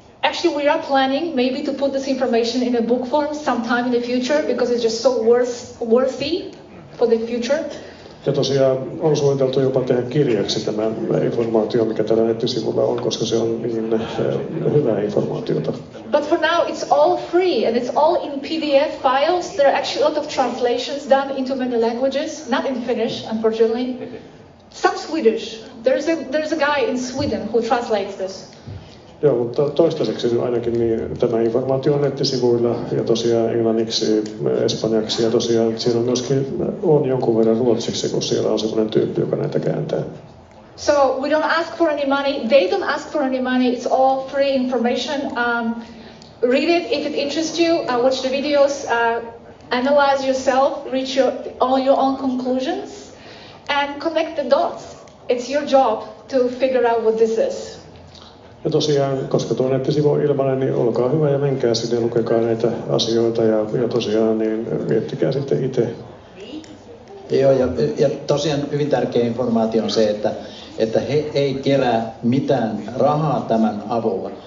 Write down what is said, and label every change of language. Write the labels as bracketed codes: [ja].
[en] Actually, we are planning maybe to put this information in a book form sometime in the future because it's just so worthy for the future. [fi] Ja tosiaan on suunniteltu jopa tehdä kirjaksi tämä informaatio, mikä tällä nettisivulla on, koska se on niin hyvää informaatiota. [en] But for now it's all free and it's all in PDF files. There are actually a lot of translations done into many languages, not in Finnish, unfortunately. Some Swedish. There's a guy in Sweden who translates this. [fi] Joo, mutta toistaiseksi ainakin niin, tämä informaatio on nettisivuilla ja tosiaan englanniksi, espanjaksi ja tosiaan siinä on myöskin jonkun verran ruotsiksi, kun siellä on sellainen tyyppi, joka näitä kääntää. [en] So we don't ask for any money. They don't ask for any money. It's all free information. Read it if it interests you. Watch the videos. Analyze yourself. Reach all your own conclusions, and connect the dots. It's your job to figure out what this is. [fi] Ja tosiaan, koska tuo nettisivu on ilmainen, niin olkaa hyvä ja menkää sinne ja lukekaa näitä asioita ja tosiaan niin miettikää sitten itse. Joo, ja tosiaan hyvin tärkeä informaatio on se, että he ei kerää mitään rahaa tämän avulla.